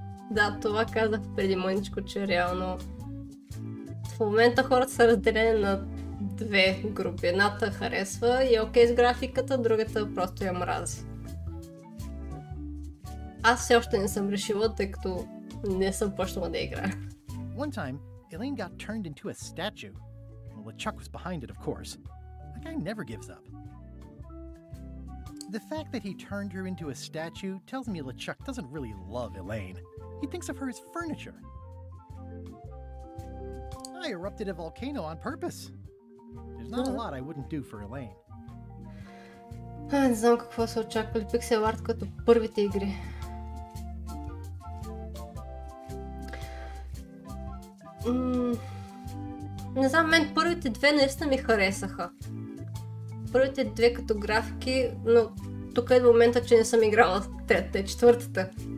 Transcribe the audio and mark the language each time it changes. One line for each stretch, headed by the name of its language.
Bulgarian: Да, това казах преди мъничко, че реално в момента хората са разделени на две групи. Едната харесва и окей с графиката, другата просто я мрази. Аз все още не съм решила, тъй като не съм почнала да играя.
English: One time, Elaine got turned into a statue. Well, LeChuck was behind it, of course. That guy never gives up. The fact that he turned her into a statue tells me LeChuck doesn't really love Elaine. He thinks of her as furniture. I erupted a volcano on purpose. There's not a lot I wouldn't do for Elaine.
Bulgarian: Не знам какво са очаквали пиксел арт като първите игри. Не знам, мен първите две наистина ми харесаха. Първите две като графики, но тук е до момента, че не съм играла третата и четвъртата.